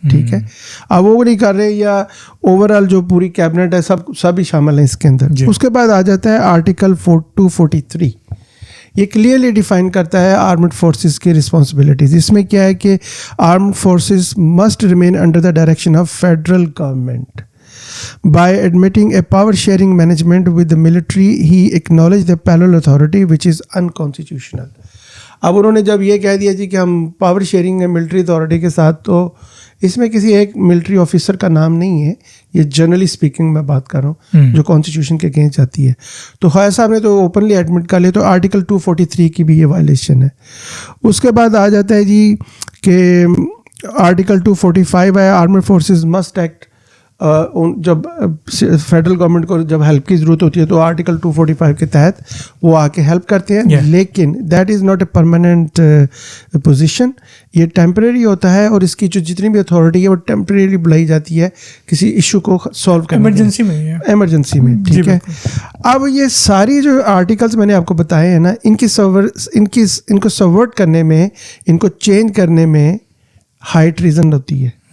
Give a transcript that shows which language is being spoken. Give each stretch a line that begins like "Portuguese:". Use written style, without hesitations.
Urdu: ٹھیک ہے, اب وہ نہیں کر رہے یا اوور آل جو پوری کیبنٹ ہے سب ہی شامل ہیں اس کے اندر. اس کے بعد آ جاتا ہے آرٹیکل 243. یہ کلیئرلی ڈیفائن کرتا ہے آرمڈ فورسز کی رسپانسبلٹیز. اس میں کیا ہے کہ
English: Armed forces must remain under the direction of federal government. By admitting a power sharing management with the military, he acknowledged the parallel authority which is unconstitutional.
Urdu: اب انہوں نے جب یہ کہہ دیا جی کہ ہم پاور شیئرنگ ہے ملٹری اتھارٹی کے ساتھ, تو اس میں کسی ایک ملٹری آفیسر کا نام نہیں ہے. یہ جنرلی اسپیکنگ میں بات کر رہا ہوں جو کانسٹیٹیوشن کے اگینسٹ جاتی ہے. تو خواجہ صاحب نے تو اوپنلی ایڈمٹ کر لیا. تو آرٹیکل 243 کی بھی یہ وائلیشن ہے. اس کے بعد آ جاتا ہے جی کہ آرٹیکل 245 ہے
English: Armed forces must act.
Urdu: جب فیڈرل گورنمنٹ کو جب ہیلپ کی ضرورت ہوتی ہے تو آرٹیکل 245 کے تحت وہ آ کے ہیلپ کرتے ہیں.
English: لیکن that is not a permanent position.
Urdu: یہ ٹیمپریری ہوتا ہے اور اس کی جو جتنی بھی اتھارٹی ہے وہ ٹیمپریری بلائی جاتی ہے کسی ایشو کو سالو کرنے ایمرجنسی میں. ٹھیک ہے, اب یہ ساری جو آرٹیکلس میں نے آپ کو بتائے ہیں نا, ان کو سبورٹ کرنے میں, ان کو چینج کرنے میں ہائی ٹریزن ہوتی ہے.